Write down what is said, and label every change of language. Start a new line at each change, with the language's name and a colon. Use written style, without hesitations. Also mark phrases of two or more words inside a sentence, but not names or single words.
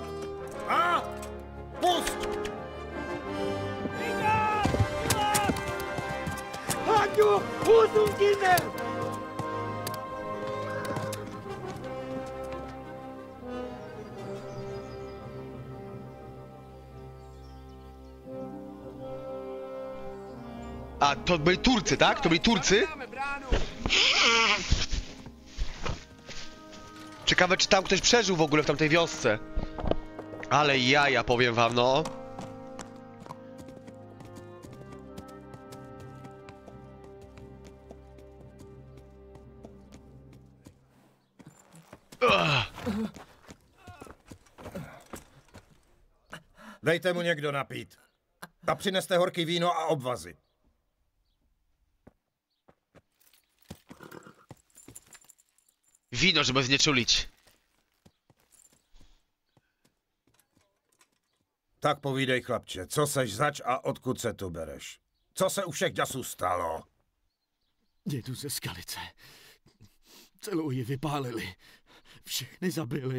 Czech: A pust! Haďu, úzumkyne!
Polish: A, to byli Turcy, tak? To byli Turcy? Ciekawe, czy tam ktoś przeżył w ogóle w tamtej wiosce. Ale jaja, powiem wam, no.
Czech: Dejte mu někdo napít. A přineste horký víno a obvazy.
Polish: Wino, żeby znieczulić.
Czech: Tak povídej, chlapče, co seš zač a odkud se tu bereš? Co se u všech děsů stalo? Jedu ze skalice. Celou ji vypálili. Všechny zabili.